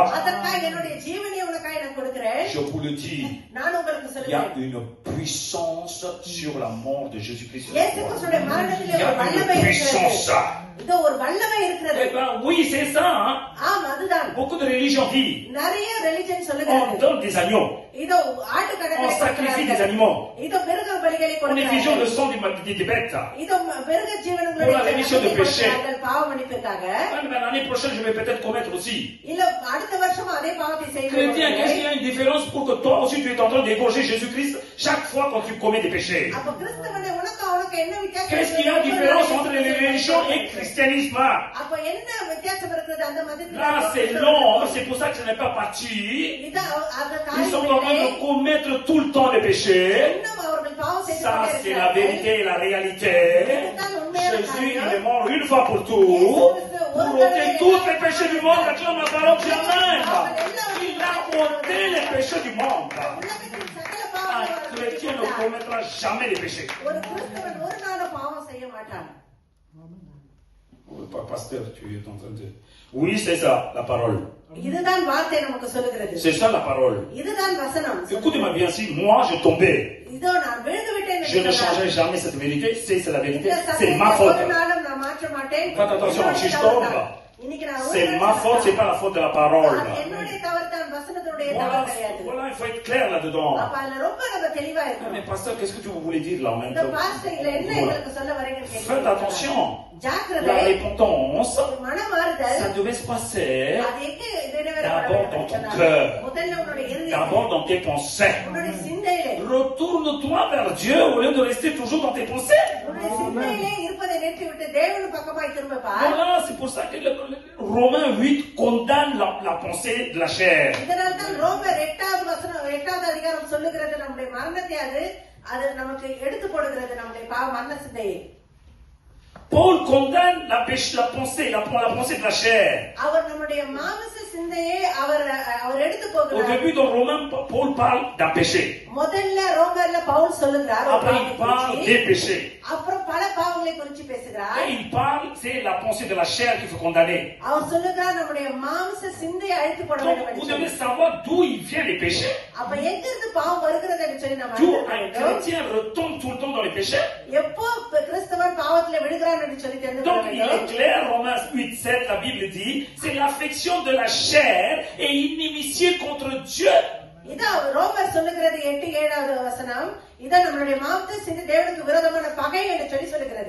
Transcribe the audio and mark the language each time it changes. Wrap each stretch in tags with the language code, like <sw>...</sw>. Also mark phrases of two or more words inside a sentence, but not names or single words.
<ta>அதற்காக என்னுடைய ஜீவனை உனக்காக நான் கொடுக்கிறேன்.</ta> <fr>Je vous le dis,</fr> <ta>நான் உங்களுக்கு</ta> <fr>il y a</fr> <ta>சொல்லுகிறேன்.</ta> <fr>une puissance sur la mort de Jésus-Christ.</fr> <ta>இயேசு கிறிஸ்துவின்</ta> <fr>Il</fr> <ta>மரணத்திலே</ta> <fr>y a</fr> <ta>ஒரு வல்லமை</ta> <fr>une</fr> <ta>இருக்கிறது.</ta> <fr>puissance.</fr> <ta>இது ஒரு வல்லமை இருக்கிறது.</ta> <fr>Eh ben oui, c'est ça. Hein?</fr> <ta>ஆம், அதுதான்.</ta> <fr>Beaucoup de religions disent,</fr> <ta>நிறைய ரிலிஜன்</ta> <fr>on</fr> <ta>சொல்லுகிறது.</ta> <fr>donne des agneaux,</fr> <ta>இதோ</ta> <fr>on</fr> <ta>ஆட்டுக்கடலை</ta> <fr>sacrifie des animaux,</fr> <ta>இதோ மிருக பலிகளை</ta> <fr>on effusionne le</fr> <ta>கொடுக்கிறார்கள்.</ta> <fr>sang des bêtes.</fr> <ta>இதோ மிருக</ta> <fr>Pour la rémission de péché.</fr> <ta>ஜீவன்களுடைய பாவ மன்னிப்புக்காக.</ta> <fr>Mais l'année prochaine, je vais peut-être commettre aussi.</fr> <ta>இல்ல அடுத்த வருஷம் அதே பாவத்தை</ta> <fr>Chrétien, qu'est-ce qu'il y</fr> <ta>செய்வோம்.</ta> <fr>a une différence pour que toi aussi tu es en train d'égorger Jésus-Christ chaque fois quand tu commets des péchés?</fr> <ta>அப்ப கிறிஸ்தவனே உனக்கு என்ன வித்தியாசம்?</ta> <fr>Qu'est-ce qu'il y a de différence entre les religions et le christianisme?</fr> <ta>அப்ப என்ன வித்தியாசம் இருக்குது அந்த மதத்துல?</ta> <fr>Là, c'est long, c'est pour ça que je n'ai pas parti.</fr> <ta>இதான் அந்த</ta> <fr>Ils sont en train</fr> <ta>காரியத்திலே</ta> <fr>de commettre tout le temps des péchés.</fr> <ta>இன்னும் அவர்கள் பாவம் செய்து</ta> <fr>Ça,</fr> <ta>கொண்டே</ta> <fr>c'est la</fr> <ta>இருக்கிறார்கள்.</ta> <fr>vérité et la réalité. Jésus, il est mort une fois pour tout. Pour ôter tous les péchés du monde. Acclame la parole de Amen. Il a ôté les péchés du monde.</fr> <ta>உலகத்தின் சகல</ta> <fr>Un</fr> <ta>பாவங்களை</ta> <fr>chrétien ne commettra jamais les péchés.</fr> <ta>ஒரு கிறிஸ்தவன் ஒரு நாளும் பாவம் செய்ய மாட்டான்.</ta> <fr>Pasteur, tu es en train de... Oui, c'est ça, la parole.</fr> <ta>இதுதான் வார்த்தை நமக்கு சொல்லுகிறது.</ta> <fr>C'est ça, la parole.</fr> <ta>இதுதான் வசனம்.</ta> <fr>Écoutez-moi bien, si moi je tombais,</fr> <ta>இதோ நான் விழுந்து விட்டேன்</ta> <fr>je ne</fr> <ta>என்று சொன்னார்.</ta> <fr>changerai jamais cette vérité. C'est la vérité.</fr> <ta>இந்த</ta> <fr>C'est</fr> <ta>சத்தியத்தை</ta> <fr>ma</fr> <ta>ஒரு</ta> <fr>faute.</fr> <ta>நாளும் நான் மாற்ற மாட்டேன்.</ta> <fr>Faites attention,</fr> <ta>என்னுடைய</ta> <fr>si je</fr> <ta>தவறு</ta> <fr>tombe,</fr> <ta>தான். இன்னைக்கு நான் ஒரு</ta> <fr>c'est</fr> <ta>நாள்</ta> <fr>ma faute, c'est pas la faute de la parole.</fr> <ta>அது என்னுடைய தவறு தான், வசனத்துடைய</ta> <fr>Voilà,</fr> <ta>தவறு கிடையாது.</ta> <fr>voilà, il faut être clair là-dedans.</fr> <ta>அப்ப அதுல ரொம்ப நம்ம தெளிவா</ta> <fr>Mais</fr> <ta>இருக்கணும்.</ta> <fr>pasteur, qu'est-ce que vous voulez dire là en même</fr> <ta>இந்த</ta> <fr>temps?</fr> <ta>பாஸ்டர் இதுல என்ன</ta> <fr>Voilà.</fr> <ta>எங்களுக்கு சொல்ல வரீங்கன்னு</ta> <fr>Faites</fr> <ta>கேட்கிறீங்களா?</ta> <fr>attention. La</fr> <ta>ஜாக்கிரதை.</ta> <fr>repentance,</fr> <ta>மனமாறுதல்</ta> <fr>ça devait se passer</fr> <ta>அது எங்க நிறைவேறப்பட</ta> <fr>d'abord dans</fr> <ta>வேண்டும்</ta> <fr>ton</fr> <ta>சொன்னார்.</ta> <fr>cœur,</fr> <ta>முதல்ல உன்னுடைய இருதயத்தில்,</ta> <fr>d'abord dans tes pensées.</fr> <ta>உன்னுடைய சிந்தையிலே,</ta> <fr>Retourne-toi vers Dieu au lieu de rester toujours dans tes pensées.</fr> <ta>உன்னுடைய சிந்தையிலே இருப்பதை நிறுத்திவிட்டு தேவன் பக்கமாய் திரும்ப பார்.</ta> <fr>Voilà, c'est pour ça que Romains 8 condamne la pensée de la chair.</fr> <ta>இதனால் தான் ரோமர் 8வது அதிகாரம் சொல்லுகிறது, நம்முடைய மரணத்தை அது நமக்கு எடுத்து போடுகிறது, நம்முடைய மரண சிந்தையை.</ta> <fr>Paul condamne la pensée de la chair.</fr> <ta>அவர் நம்முடைய மாம்ச சிந்தையை அவர் எடுத்து</ta> <fr>Au</fr> <ta>போகிறார்.</ta> <fr>début, dans Romains, Paul parle d'un péché.</fr> <ta>முதல்ல ரோமர்ல பவுல் சொல்லுகிறார் ஒரு</ta> <fr>Après, il</fr> <ta>பாவத்தை</ta> <fr>parle</fr> <ta>குறித்து.</ta> <fr>des péchés.</fr> <ta>அப்புறம் பல பாவங்களை குறித்து பேசுகிறார்.</ta> <fr>Et il parle, c'est la pensée de la chair qu'il faut condamner.</fr> <ta>அவர் சொல்லுகிறார் நம்முடைய மாம்ச சிந்தையை அழித்து போட வேண்டும்</ta> <fr>Donc,</fr> <ta>என்று</ta> <fr>vous</fr> <ta>சொல்லி.</ta> <fr>devez savoir d'où il vient les péchés.</fr> <ta>அப்ப எங்க இருந்து பாவம் வருகிறது என்று சொல்லி நம்ம</ta> <fr>D'où</fr> <ta>அறிந்து</ta> <fr>un</fr> <ta>கொள்ள வேண்டும்.</ta> <fr>chrétien retombe tout le temps dans les péchés.</fr> <ta>எப்போ கிறிஸ்தவன் பாவத்திலே விழுகிறான் என்று சொல்லி தெரிந்து</ta> <fr>Donc</fr> <ta>கொள்ள</ta> <fr>il est</fr> <ta>வேண்டும்.</ta> <fr>clair, Romains 8:7, la Bible dit, c'est l'affection de la chair et inimitié contre Dieu.</fr> <ta>இதான் ரோமர் சொல்லுகிறது 8:7 வசனம். இதான் நம்மளுடைய மாம்ச சிந்தை தேவனுக்கு விரோதமான பகை என்று சொல்லி சொல்லுகிறது.</ta>